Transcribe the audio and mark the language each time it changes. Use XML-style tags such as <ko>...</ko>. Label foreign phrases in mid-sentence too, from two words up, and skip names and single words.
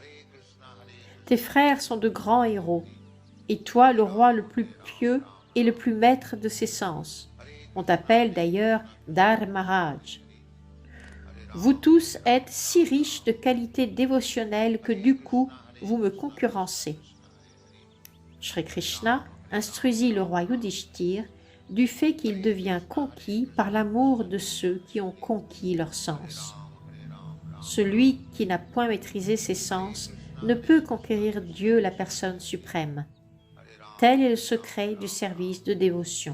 <fr>Tes frères sont de grands héros, et toi le roi le plus pieux et le plus maître de ses sens. On t'appelle d'ailleurs Dharmaraj. Vous tous êtes si riches de qualités dévotionnelles que du coup vous me concurrencez. Shri Krishna instruisit le roi Yudhishthir du fait qu'il devient conquis par l'amour de ceux qui ont conquis leur sens. Celui qui n'a point maîtrisé ses sens ne peut conquérir Dieu, la personne suprême. Tel est le secret du service de dévotion.</fr>